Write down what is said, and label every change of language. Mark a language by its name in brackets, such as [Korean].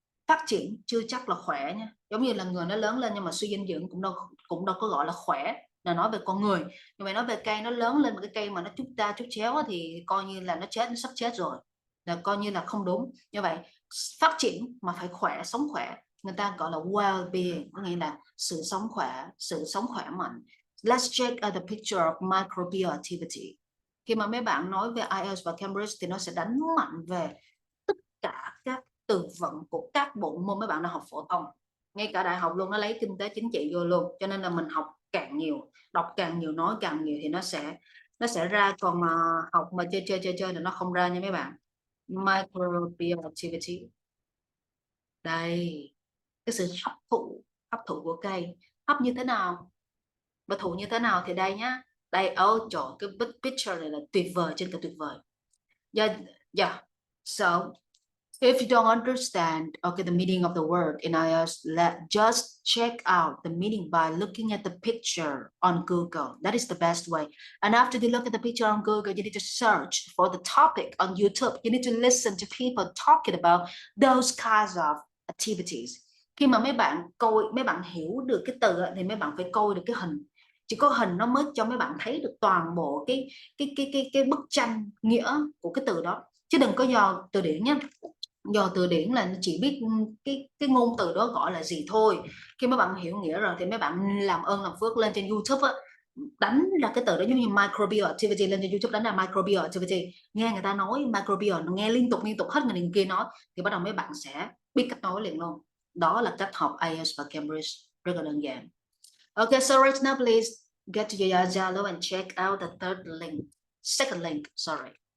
[Vietnamese] Phát triển chưa chắc là khỏe nha, giống như là người nó lớn lên nhưng mà suy dinh dưỡng cũng đâu có gọi là khỏe, là nói về con người. Nhưng mà nói về cây, nó lớn lên một cái cây mà nó chút chéo thì coi như là nó chết, nó sắp chết rồi, là coi như là không đúng. Như vậy phát triển mà phải khỏe, sống khỏe, người ta gọi là well-being, có nghĩa là sự sống khỏe mạnh. [English] Let's check the picture of microbial activity. [Vietnamese] Khi mà mấy bạn nói về Ielts và Cambridge thì nó sẽ đánh mạnh về tất cả các từ vựng của các bộ môn mấy bạn đã học phổ thông, ngay cả đại học luôn, nó lấy kinh tế chính trị vô luôn. Cho nên là mình học càng nhiều, đọc càng nhiều, nói càng nhiều thì nó sẽ ra. Còn mà học mà chơi là nó không ra nha mấy bạn. Microbial activity. Đây, cái sự hấp thụ của cây. Hấp như thế nào và thụ như thế nào thì đây nhá. Đây, trời, cái picture này là tuyệt vời trên cả tuyệt vời. [English] Yeah. So if you don't understand the meaning of the word in IELTS, just check out the meaning by looking at the picture on Google. That is the best way. And after you look at the picture on Google, you need to search for the topic on YouTube. You need to listen to people talking about those kinds of activities. [Vietnamese] Khi mà mấy bạn hiểu được cái từ thì mấy bạn phải coi được cái hình. Chỉ có hình nó mới cho mấy bạn thấy được toàn bộ cái bức tranh nghĩa của cái từ đó, chứ đừng có dò từ điển nhé. Do từ điển là chỉ biết cái ngôn từ đó gọi là gì thôi. Khi mấy bạn hiểu nghĩa rồi thì mấy bạn làm ơn làm phước lên trên YouTube á, đánh ra cái từ đó, giống như microbial activity, lên trên YouTube đánh ra microbial activity, nghe người ta nói microbial, nghe liên tục hết người này kia nói, thì bắt đầu mấy bạn sẽ biết cách nói liền luôn. Đó là cách học IELTS và Cambridge, rất là đơn giản. [English] Okay, so right now please get to your Zalo and check out the second link, sorry.